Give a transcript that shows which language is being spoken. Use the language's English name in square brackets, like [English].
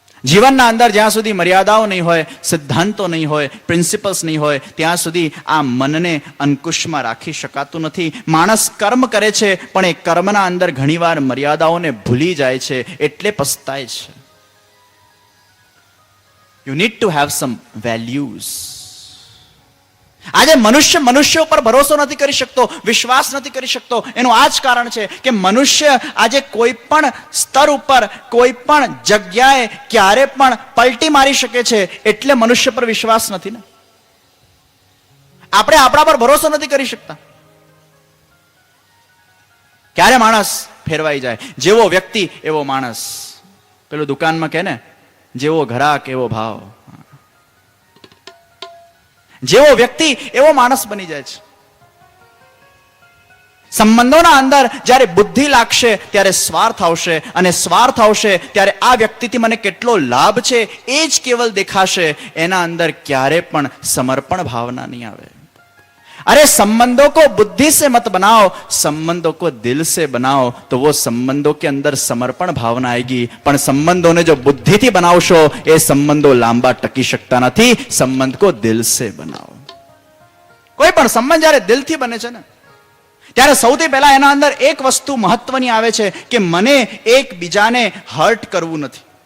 [Gujarati] જીવનના અંદર જ્યાં સુધી મર્યાદાઓ નહીં હોય, સિદ્ધાંતો નહીં હોય, પ્રિન્સિપલ્સ નહીં હોય, ત્યાં સુધી આ મનને અંકુશમાં રાખી શકાતું નથી. માણસ કર્મ કરે છે પણ એ કર્મના અંદર ઘણીવાર મર્યાદાઓને ભૂલી જાય છે, એટલે પસ્તાય છે. [English] You need to have some values. [Gujarati] આજે મનુષ્ય ઉપર ભરોસો નથી કરી શકતો, વિશ્વાસ નથી કરી શકતો. એનું આ જ કારણ છે કે મનુષ્ય આજે કોઈ પણ સ્તર ઉપર, કોઈ પણ જગ્યાએ ક્યારે પણ પલટી મારી શકે છે, એટલે મનુષ્ય પર વિશ્વાસ નથી ને. આપણે આપણા પર ભરોસો નથી કરી શકતા. ક્યારે માણસ ફેરવાઈ જાય? જેવો વ્યક્તિ એવો માણસ. પેલું દુકાનમાં કહે ને, જેવો ઘરાક એવો ભાવ. જેવો વ્યક્તિ એવો માણસ બની જાય છે. સંબંધોના અંદર જ્યારે બુદ્ધિ લાગશે ત્યારે સ્વાર્થ આવશે, અને સ્વાર્થ આવશે ત્યારે આ વ્યક્તિથી મને કેટલો લાભ છે એ જ કેવલ દેખાશે. એના અંદર ક્યારે પણ સમર્પણ ભાવના નહીં આવે. [Hindi] अरे संबंधों को बुद्धि से मत बनाओ, संबंधों को दिल से बनाओ, तो वो संबंधों के अंदर समर्पण भावना आएगी. [Gujarati] પણ સંબંધોને જો બુદ્ધિથી બનાવશો એ સંબંધો લાંબા ટકી શકતા નથી. [Hindi] સંબંધ કો દિલ સે બનાવો. [Gujarati] કોઈ પણ સંબંધ જ્યારે દિલથી બને છે ને ત્યારે સૌથી પહેલા એના અંદર એક વસ્તુ મહત્વની આવે છે કે મને એકબીજાને હર્ટ કરવું નથી.